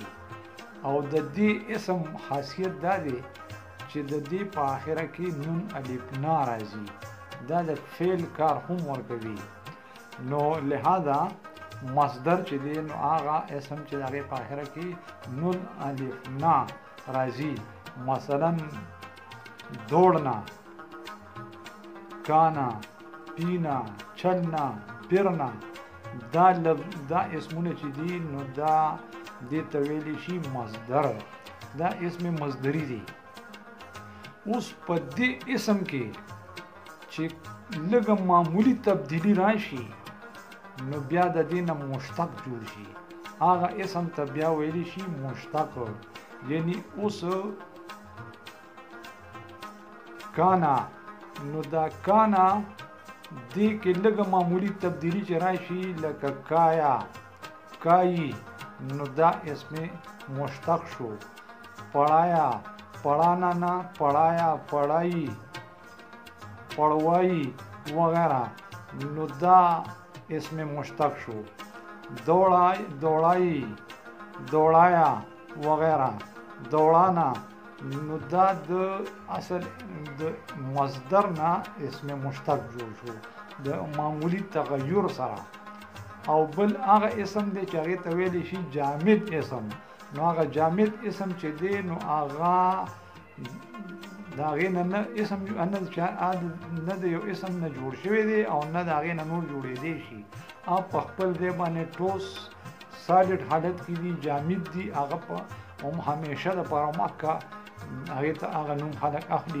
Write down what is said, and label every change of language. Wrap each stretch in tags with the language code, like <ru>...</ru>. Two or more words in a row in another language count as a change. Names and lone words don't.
<ps>او د دې اسم خاصیت دا دی چې د دې په آخره کې نون الف نا راځي، دا د فعل کار هم ورکوي. نو لہذا مصدر چې دی نو هغه اسم چې د هغې په آخره کې نون الف نا راځي.</ps> <ur>مثلا دوڑنا، کانا، پینا، چلنا،</ur> <ps>پرنا، دا اسمونه چې دي نو دا دې ته ویلی شي مصدر، دا اسم مصدری دی. اوس په دې اسم کې چې لږه معمولی تبدیلی راشي نو بیا د دې نه مشتق جوړ شي، هغه اسم ته بیا ویلی شي مشتق. یعنی اوس کانا، نو دا کانا دې کې لږه معمولی تبدیلی چې راشي لکه کایا، کایی، نو دا اسم مشتق شو.</ps> <ur>پڑھایا، پڑھانا نا، پڑھایا، پڑھائی، پڑھوائی وغیرہ،</ur> <ps>نو دا اسم مشتق شو.</ps> <ur>دوڑائی، دوڑائی، دوڑایا وغیرہ، دوڑانا،</ur> <ps>نو دا د اصل د مصدر نه اسم مشتق جوړ شو د معمولی تغیر سره. او بل هغه اسم دی چې هغې ته ویلی شي جامد اسم. نو هغه جامد اسم چې دی نو هغه د هغې نه اسم نه د یو اسم نه جوړ شوی دی او نه د هغې نه نور جوړېدی شي، هغه په خپل ځای باندې ټوس سالډ حالت کې دي، جامد دي، هغه په هم همیشه دپاره مکه هغې ته هغه نوم خلک اخلي.</ps>